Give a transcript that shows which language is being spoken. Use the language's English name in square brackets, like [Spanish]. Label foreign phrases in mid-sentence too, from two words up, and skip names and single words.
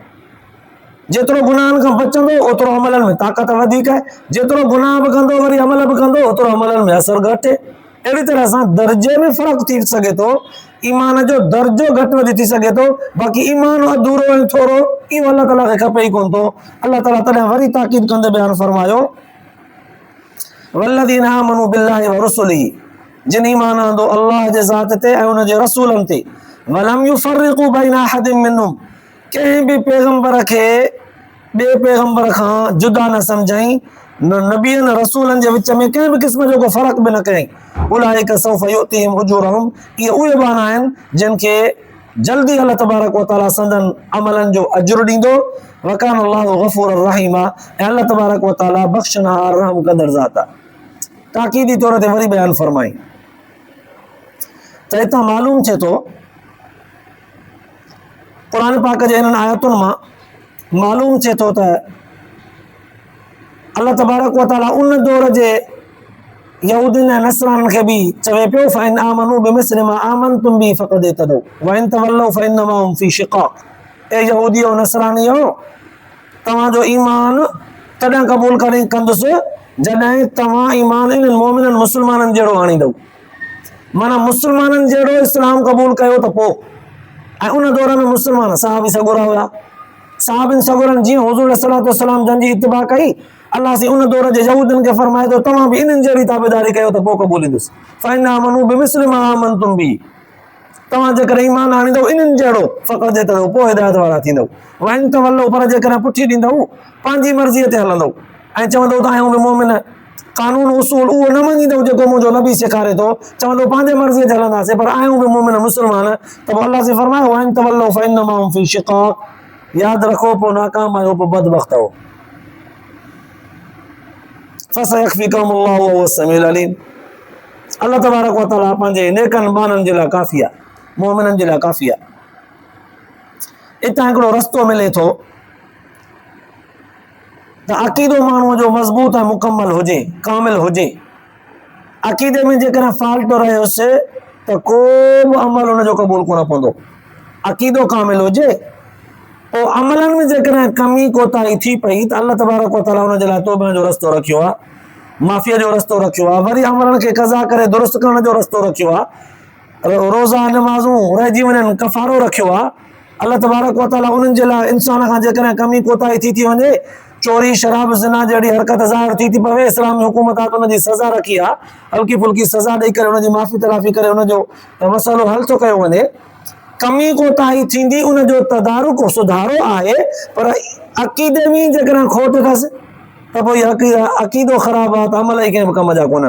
[Sindhi] जेतिरो गुनाहनि खां बचंदो ओतिरो अमलनि में ताक़त वधीक आहे, जेतिरो गुनाह बि कंदो वरी अमल बि कंदो ओतिरो अमलनि में असरु घटि आहे। अहिड़ी तरह सां दर्जे में फ़र्क़ु थी सघे थो, ईमान जो दर्जो घटि वधि थी सघे थो, बाक़ी ईमान अधूरो ऐं थोरो इहो अलाह ताला खे खपे ई कोन थो। अलाह ताला तॾहिं वरी ताक़ीद कंदे बयानु फरमायो, [Arabic] والذين آمنوا بالله ورسله, [Sindhi] जिन ईमान आंदो अल्लाह जे ज़ात ते ऐं उन जे रसूलनि ते, [Arabic] ولم يفرقوا بين أحد منهم, [Sindhi] कंहिं बि पैगंबर खे ॿिए पैगंबर खां जुदा न सम्झाई, नबियनि रसूलनि जे विच में कंहिं बि क़िस्म जो को फ़र्क़ु बि न कयईं। [Arabic] أولئك سوف يؤتيهم أجورهم, [Sindhi] इहे उहे माण्हू आहिनि जिन खे जल्दी [Arabic] الله تبارك وتعالى [Sindhi] संदन अमलनि जो अजुर ॾींदो। [Arabic] وكان الله غفورا رحيما, [Sindhi] ऐं [Arabic] الله تبارك وتعالى [Sindhi] बख़्शनहार रहम कंदड़ ज़ात आहे। ताक़ीदी तौर ते वरी बयानु फरमाई त हितां मालूम थिए थो, क़ुरान पाक जे हिननि आयतुनि मां मालूम थिए थो त [Arabic] الله تبارك وتعالى [Sindhi] उन दौर जे यहूदियुनि ऐं नसराननि खे बि चवे पियो, [Arabic] فإن آمنوا بمثل ما آمنتم به فقد اهتدوا وإن تولوا فإنما هم في شقاق. [Sindhi] ए यहूदियो नसरानियो, तव्हांजो ईमान तॾहिं क़बूल कंदुसि जॾहिं तव्हां ईमान इन्हनि मोमिननि मुस्लमाननि जहिड़ो आणींदव। माना मुस्लमाननि जहिड़ो इस्लाम क़बूल कयो त पोइ, ऐं उन दौर में मुस्लमान सहाबी सगुरा हुआ, सहाबिन सगुरनि जीअं हुज़ूर [Arabic] عليه الصلاة والسلام [Sindhi] जंहिंजी इत्तिबा कई, अल्लाह से उन दौर जे यहूदियुनि खे फरमाए थो तव्हां बि इन्हनि जहिड़ी ताबेदारी कयो त पोइ क़बूल ईंदुसि। [Arabic] فإن آمنوا بمثل ما آمنتم به, [Sindhi] तव्हां जेकॾहिं ईमान आणींदव इन्हनि जहिड़ो [Arabic] فقد اهتدوا, [Sindhi] पोइ हिदायत वारा थींदव। [Arabic] وإن تولوا, [Sindhi] पर जेकॾहिं पुठी ॾींदव, पंहिंजी मर्ज़ीअ ते हलंदव ऐं चवंदव त आहियूं बि मोमिन, कानून उसूल उहो न मञींदव जेको मुंहिंजो नबी सेखारे थो, चवंदव पंहिंजे मर्ज़ीअ ते हलंदासीं, पर आहियूं बि मोमिन मुस्लमान, त पोइ अल्लाह से फरमायो [Arabic] وإن تولوا فإنما هم في شقاق, [Sindhi] यादि रखो पोइ नाकाम आहियो, पोइ बदबख़्त आहियो। [Arabic] فسيكفيكهم الله وهو السميع العليم, الله تبارك وتعالى [Sindhi] पंहिंजे नेकनि बाननि जे लाइ काफ़ी आहे, मोमिननि जे लाइ काफ़ी आहे। हितां हिकिड़ो रस्तो मिले थो त अक़ीदो माण्हूअ जो मज़बूत ऐं मुकम्मल हुजे, कामिल हुजे। अक़ीदे में जेकॾहिं फ़ाल्ट रहियोसि त को बि अमल हुनजो क़बूल कोन पवंदो। अक़ीदो कामिल हुजे, पोइ अमलनि में जेकॾहिं कमी कोताही थी पई त [Arabic] الله تبارك وتعالى [Sindhi] हुन जे लाइ तौबे जो रस्तो रखियो आहे, माफ़ीअ जो रस्तो रखियो आहे, वरी अमलनि खे क़ज़ा करे दुरुस्त करण जो रस्तो रखियो आहे, रोज़ा नमाज़ूं रहिजी वञनि कफ़ारो रखियो आहे। [Arabic] الله تبارك وتعالى [Sindhi] उन्हनि जे लाइ इंसान खां जेकॾहिं कमी कोताही थी वञे, चोरी शराब ज़िना जहिड़ी हरकत ज़ाहिर थी पवे, इस्लामी हुकूमत आहे त हुनजी सज़ा रखी आहे, हल्की फुल्की सज़ा ॾेई करे हुनजी माफ़ी तलाफ़ी करे हुनजो मसइलो हल थो कयो वञे। कमी कोताही थींदी, उनजो तदारुक सुधारो आहे, पर अक़ीदे में जेकॾहिं खोट अथसि त पोइ अक़ीदो ख़राबु आहे त अमल ई कंहिं बि कम जा कोन्हनि।